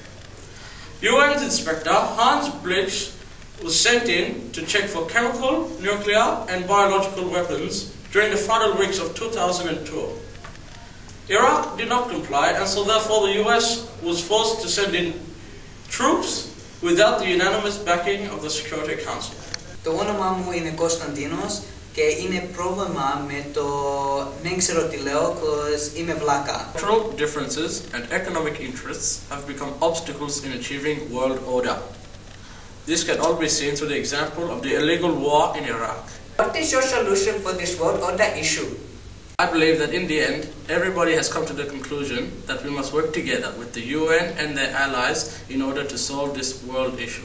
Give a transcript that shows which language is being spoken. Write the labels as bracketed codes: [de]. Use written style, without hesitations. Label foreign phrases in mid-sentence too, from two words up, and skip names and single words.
[en] UN Inspector Hans Blix was sent in to check for chemical, nuclear and biological weapons during the final weeks of 2002. Iraq did not comply, and so therefore the US was forced to send in troops without the unanimous backing of the Security Council. [el] Το όνομά μου είναι Κωνσταντίνος και είναι πρόβλημα με το δεν ξέρω τι λέω, cause είμαι βλάκα. [en] Cultural differences and economic interests have become obstacles in achieving world order. This can all be seen through the example of the illegal war in Iraq. What is your solution for this world order issue? I believe that in the end, everybody has come to the conclusion that we must work together with the UN and their allies in order to solve this world issue.